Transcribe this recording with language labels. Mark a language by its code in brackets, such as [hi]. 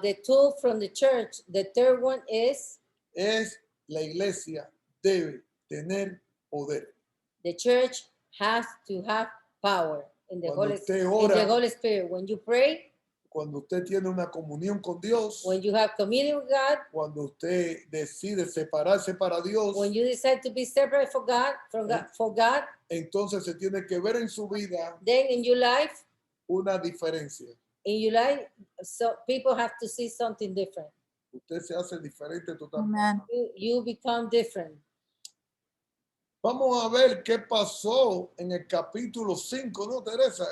[en] the tool from the church, the third one is [es] es la iglesia debe tener poder. [en] the church has to have power in the [es] Cuando [en] Holy, [es] usted [en] in [es] ora, [en] the Holy Spirit. When you pray, [es] cuando usted tiene una comunión con Dios, [en] when you have communion with God, [es] cuando usted decide separarse para Dios, [en] when you decide to be separate for God, for God, [es] entonces se tiene que ver en su vida [en] then in your life, [es] una diferencia. [en] so people have to see something different. [es] Usted se hace diferente totalmente. [en] Amen. You become different. [es] Vamos a ver qué pasó en el capítulo 5, ¿no, Teresa?